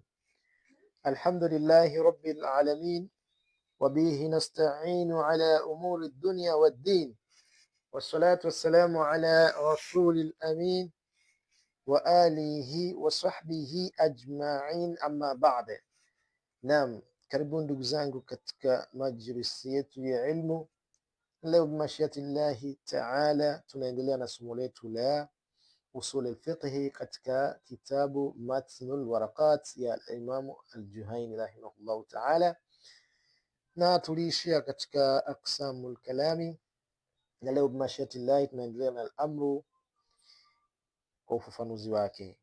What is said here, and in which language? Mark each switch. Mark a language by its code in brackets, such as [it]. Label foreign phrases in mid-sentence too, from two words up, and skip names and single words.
[ar] الحمد لله رب العالمين، وبه نستعين على أمور الدنيا والدين، والصلاة والسلام على رسول الأمين وآله وصحبه أجمعين, أما بعد. [sw] Naam, karibuni ndugu zangu katika majlisi yetu ya ilmu. Leo [ar] بمشيئة الله تعالى [sw] tunaendelea na somo letu la [ar] أصول الفقه [sw] katika kitabu Matnul Waraqat ya Imam al-Juhayni [ar] رحمه الله تعالى, [sw] na tuliishia katika [ar] أقسام الكلام, [sw] na leo [ar] بمشيئة الله [sw] tunaendelea na al-amru kwa ufafanuzi wake.